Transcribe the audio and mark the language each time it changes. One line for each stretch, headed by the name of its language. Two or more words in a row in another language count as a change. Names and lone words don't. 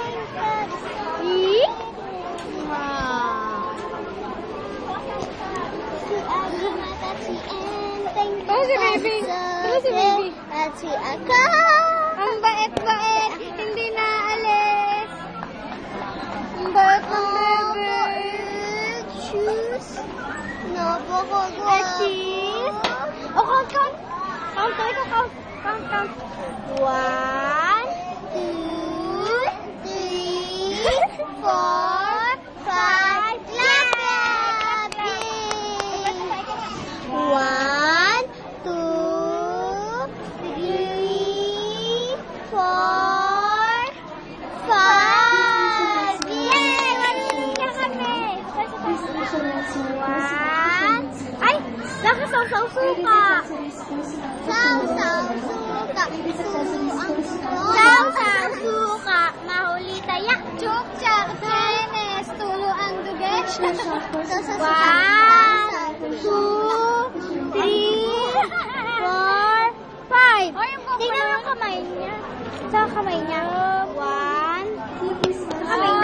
Filipino: Oh, si baby. Ano si baby? At si Aka. Ang bait-bait. Hindi naalis. Ang bait ng bebe. Choose. Napakagwa. At cheese. Oh, count. Count, ikaw count. Count. 1, 2, 3, 4, 5. Lahat! 1, 2, 3, 4, 5. Yay! Marunong na kami! 1. Ay! Nakasaw-saw suka! Saw-saw suka! Saw-saw suka! Mahuli tayak! Chuk-chak, Chinese. Tulo ang duget. 1, 2, 3, 4, 5. Oh, yung Tingnan mo ang kamay niya. Sa kamay niya. 1, kamay niya.